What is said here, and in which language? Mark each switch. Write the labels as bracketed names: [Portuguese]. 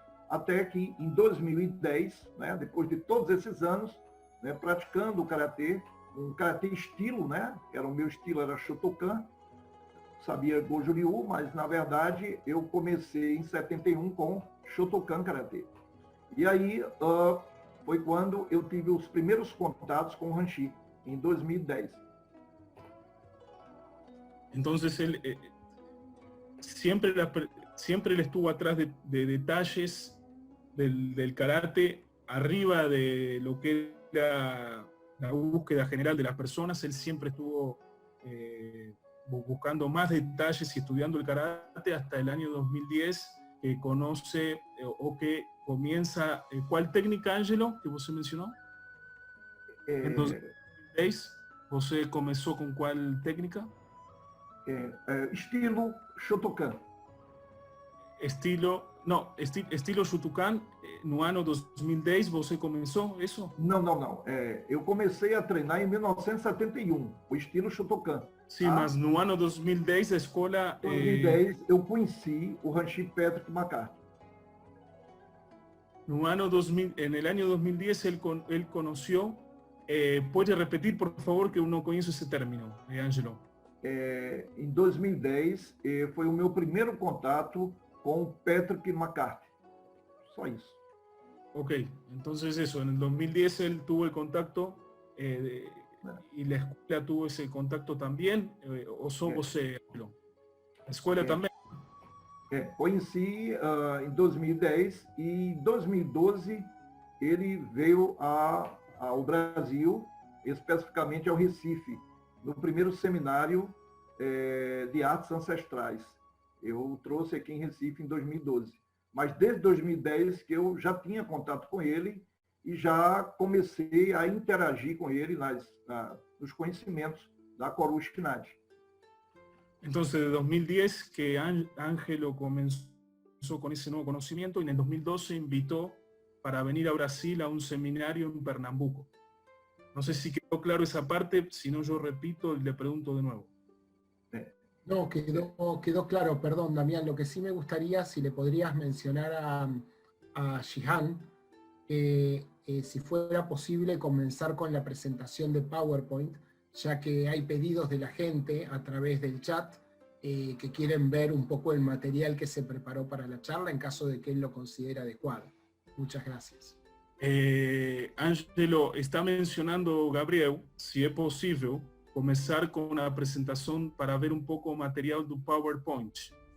[Portuguese] Até que, em 2010, né, depois de todos esses anos, né, praticando o karatê, um karatê estilo, né, o meu estilo era Shotokan, sabia Goju Ryu, mas, na verdade, eu comecei em 71 com Shotokan Karatê. E aí, foi quando eu tive os primeiros contatos com o Ranchi, em 2010. [Spanish] Entonces él siempre él estuvo atrás de detalles del karate, arriba de lo que era la búsqueda general de las personas. Él siempre estuvo buscando más detalles y estudiando el karate hasta el año 2010, que conoce o que comienza. ¿Cuál técnica, Ángelo, que usted mencionó? En 2010, ¿usted comenzó con cuál técnica? Estilo Shotokan. [Portuguese] Estilo Shotokan, no ano 2010 você começou isso? Não. Eu comecei a treinar em 1971, o estilo Shotokan. Sim, mas no ano 2010 a escola... 2010 eu conheci o Ranchi Patrick McCarthy. [Spanish] No ano 2000, en el año 2010 él conoció... ¿puede repetir, por favor, [Portuguese] que eu não conheço esse término, Ángelo? Em 2010 foi o meu primeiro contato com o Patrick McCarthy. Só isso. [Spanish] Ok, entonces eso, en el 2010 él tuvo el contacto y la escuela tuvo ese contacto también, [Portuguese] o só você, [Spanish] la escuela también. [Portuguese] Conheci em 2010 e em 2012 ele veio ao Brasil, especificamente ao Recife, no primeiro seminário de artes ancestrais. Eu trouxe aqui em Recife em 2012. Mas desde 2010 que eu já tinha contato com ele e já comecei a interagir com ele nos conhecimentos da Coruscnati. [Spanish] Entonces, de 2010 que Ángelo comenzó con ese nuevo conocimiento y en el 2012 invitó para venir a Brasil a un seminario en Pernambuco. No sé si quedó claro esa parte, si no yo repito y le pregunto de nuevo. No, quedó claro, perdón, Damián. Lo que sí me gustaría, si le podrías mencionar a Shihan, si fuera posible comenzar con la presentación de PowerPoint, ya que hay pedidos de la gente a través del chat que quieren ver un poco el material que se preparó para la charla en caso de que él lo considere adecuado. Muchas gracias. [Portuguese] Ángelo, está mencionando Gabriel, si é possível, começar com a apresentação para ver um pouco o material do PowerPoint.